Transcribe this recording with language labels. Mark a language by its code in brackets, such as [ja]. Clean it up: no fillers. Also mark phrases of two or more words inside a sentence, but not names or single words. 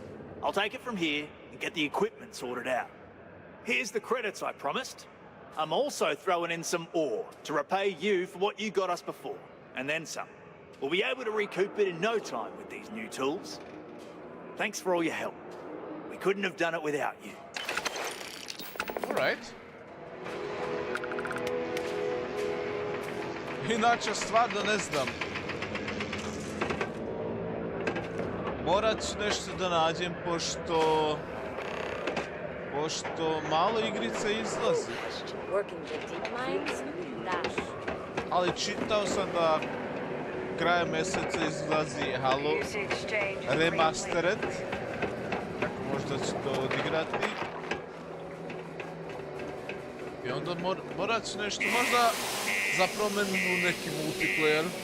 [en] I'll take it from here and get the equipment sorted out. Here's the credits I promised. I'm also throwing in some ore to repay you for what you got us before, and then some. We'll be able to recoup it in no time with these new tools. Thanks for all your help. We couldn't have done it without you. Alright. [bs] Inače, stvarno ne znam. Morat ću nešto da nađem, pošto malo igrica izlazi. Ali čitao sam da krajem mjeseca izlazi Halo Remastered. Tako možda ću to odigrati. I onda morat ću nešto možda za promjenu u neki multiplayer.